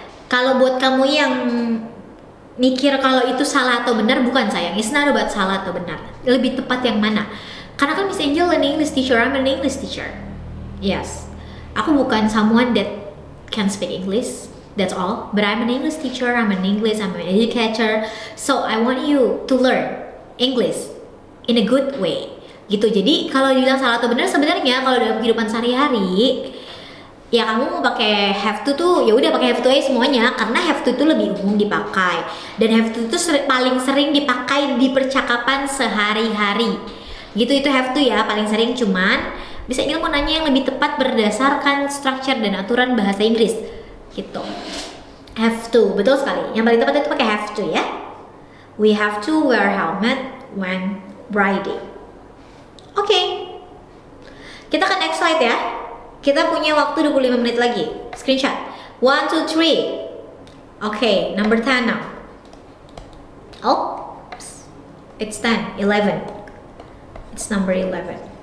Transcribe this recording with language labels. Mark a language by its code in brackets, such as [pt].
[id] Kalau buat kamu yang mikir kalau itu salah atau benar, bukan sayang. [en] It's not about [id] salah atau benar. Lebih tepat yang mana? Karena kan [en] Miss Angel an English teacher, I'm an English teacher. Yes. [id] Aku bukan [en] someone that can speak English. That's all. But I'm an English teacher, I'm an educator. So I want you to learn English in a good way. [id] Gitu. Jadi kalau dibilang salah atau benar, sebenarnya kalau dalam kehidupan sehari-hari, ya kamu mau pakai have to tuh ya udah pakai have to aja semuanya, karena have to itu lebih umum dipakai, dan have to itu paling sering dipakai di percakapan sehari-hari gitu. Itu have to ya paling sering. Cuman bisa ini mau nanya yang lebih tepat berdasarkan structure dan aturan bahasa Inggris gitu. Have to, betul sekali, yang paling tepat itu pakai have to ya. [en] We have to wear helmet when riding. [id] Oke. Kita ke next slide ya. Kita punya waktu 25 menit lagi. [en] Screenshot. 1, 2, 3. Okay, number 10 now. Oh, it's 10, 11. It's number 11.